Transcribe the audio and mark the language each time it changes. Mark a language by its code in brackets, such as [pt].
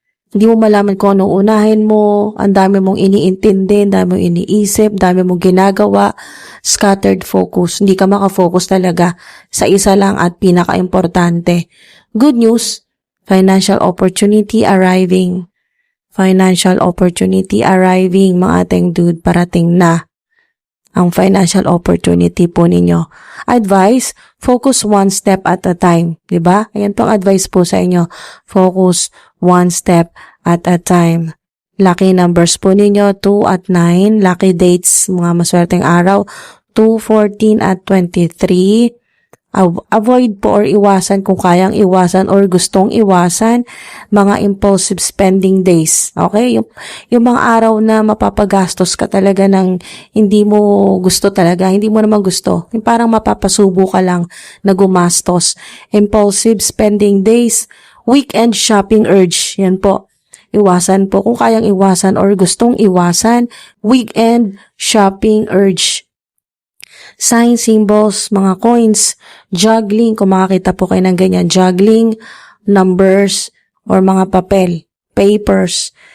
[tl] Hindi mo malaman kung ano unahin mo, ang dami mong iniintindi, ang dami mong iniisip, ang dami mong ginagawa, scattered focus. Hindi ka makafocus talaga sa isa lang at pinaka-importante. [en] Good news, financial opportunity arriving. Financial opportunity arriving, [tl] mga ating dude, parating na ang financial opportunity po ninyo. [en] Advice, focus one step at a time. [tl] Diba? Ayan pong advice po sa inyo. [en] Focus one step at a time. [tl] Lucky numbers po ninyo, 2 at 9. Lucky dates, mga maswerteng araw, 2, 14 at 23. Avoid po or iwasan kung kayang iwasan or gustong iwasan mga impulsive spending days. Okay? Yung mga araw na mapapagastos ka talaga ng hindi mo gusto talaga, hindi mo naman gusto. Yung parang mapapasubo ka lang na gumastos. [en] Impulsive spending days, weekend shopping urge. [tl] Yan po. Iwasan po kung kayang iwasan or gustong iwasan, [en] weekend shopping urge. [tl] sign symbols, mga coins, juggling, kung makakita po kayo ng ganyan, juggling, numbers, or mga papel, papers.